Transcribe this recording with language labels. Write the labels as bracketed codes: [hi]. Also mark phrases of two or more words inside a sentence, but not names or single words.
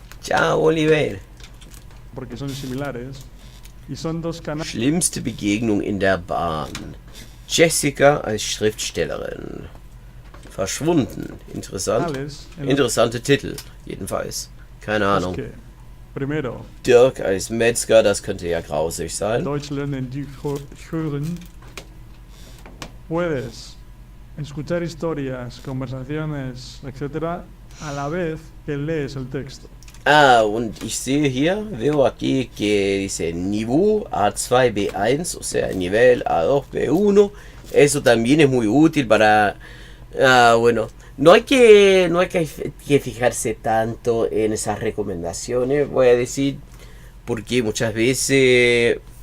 [es] Ciao, Oliver. Porque son similares. Y son dos canales. [de] Schlimmste Begegnung in der Bahn. Jessica als Schriftstellerin. Verschwunden. Interessant. Interessante Titel, jedenfalls. Keine Ahnung. [es] Primero. [de] Dirk als Metzger, das könnte ja grausig sein. Deutsch lernen die hören. [es] Puedes escuchar historias, conversaciones, etc. a la vez que lees el texto. [de] Ah, und ich sehe hier, [es] veo aquí que dice Niveau A2, B1, o sea, nivel A2, B1. Eso también es muy útil para... bueno, no hay que fijarse tanto en esas recomendaciones, voy a decir, porque muchas veces